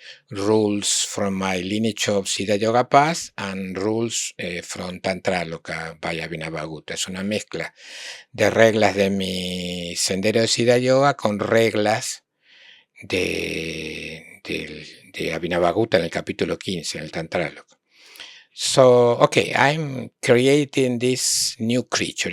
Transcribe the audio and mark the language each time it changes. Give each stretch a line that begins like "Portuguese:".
English: rules from my lineage of Siddha Yoga Path and rules from Tantra Loka by Abhinavagutta.
Spanish: Es una mezcla de reglas de mi sendero de Siddha Yoga con reglas de Abhinavagutta en el capítulo 15, en el Tantra Loka.
English: So, okay, I'm creating this new creature.